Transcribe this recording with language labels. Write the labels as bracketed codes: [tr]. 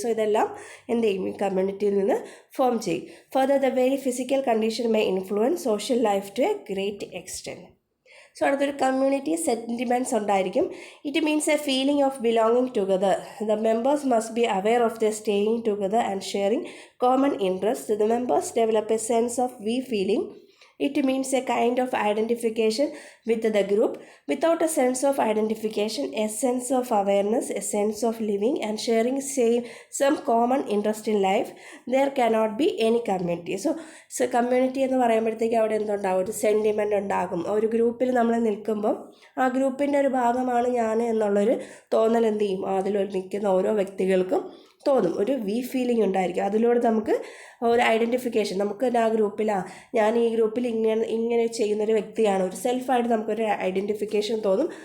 [ml] So ഇതെല്ലാം എന്ത് ചെയ്യും ഈ കമ്മ്യൂണിറ്റിയിൽ നിന്ന് ഫോം ചെയ്യും. [en] Further the very physical condition may influence social life to a great extent. [ml] So അടുത്തൊരു കമ്മ്യൂണിറ്റി സെൻറ്റിമെൻറ്റ്സ് ഉണ്ടായിരിക്കും. [en] It means a feeling of belonging together. The members must be aware of the staying together and sharing common interest. The members develop a sense of we feeling. It means a kind of identification with the group. Without a sense of identification, a sense of awareness, a sense of living and sharing some common interest in life, there cannot be any community. [ml] So community എന്ന് പറയുമ്പോഴത്തേക്ക് അവിടെ എന്തുണ്ടാകും, ഒരു sentiment ഉണ്ടാകും. ഒരു ഗ്രൂപ്പിൽ നമ്മൾ നിൽക്കുമ്പം ആ ഗ്രൂപ്പിൻ്റെ ഒരു ഭാഗമാണ് ഞാൻ എന്നുള്ളൊരു തോന്നൽ എന്ത് ചെയ്യും അതിൽ നിൽക്കുന്ന ഓരോ വ്യക്തികൾക്കും തോന്നും. ഒരു വി ഫീലിംഗ് ഉണ്ടായിരിക്കും. അതിലൂടെ നമുക്ക് ഒരു ഐഡൻറ്റിഫിക്കേഷൻ, നമുക്ക് ആ ഗ്രൂപ്പിലാണ് ഞാൻ ഈ ഗ്രൂപ്പിൽ ഇങ്ങനെ ചെയ്യുന്നൊരു വ്യക്തിയാണ്, ഒരു സെൽഫായിട്ട് നമുക്കൊരു ഐഡൻറ്റിഫിക്കേഷൻ തോന്നും.